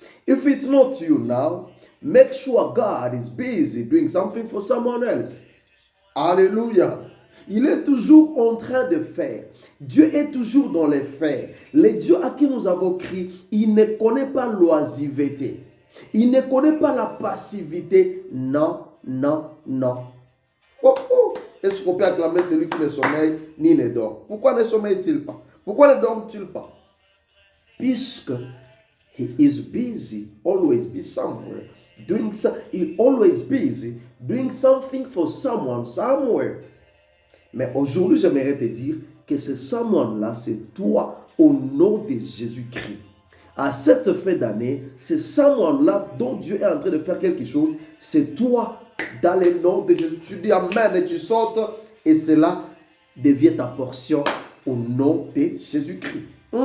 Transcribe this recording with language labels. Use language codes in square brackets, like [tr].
[en] If it's not you now, make sure God is busy doing something for someone else. [fr] Alléluia. Il est toujours en train de faire. Dieu est toujours dans les faits. Le Dieu à qui nous avons crié, il ne connaît pas l'oisiveté. Il ne connaît pas la passivité. Non, non, non. Oh, oh. Est-ce qu'on peut acclamer celui qui ne sommeille ni ne dort? Pourquoi ne sommeille-t-il pas? Pourquoi ne dort-il pas? [en] Puisque he is busy, always be somewhere. He always busy doing something for someone, somewhere. [fr] Mais aujourd'hui, j'aimerais te dire que ce someone-là, c'est toi au nom de Jésus-Christ. À cette fin d'année, ce someone-là dont Dieu est en train de faire quelque chose, c'est toi dans le nom de Jésus. Tu dis Amen et tu sautes et cela devient ta portion au nom de Jésus-Christ.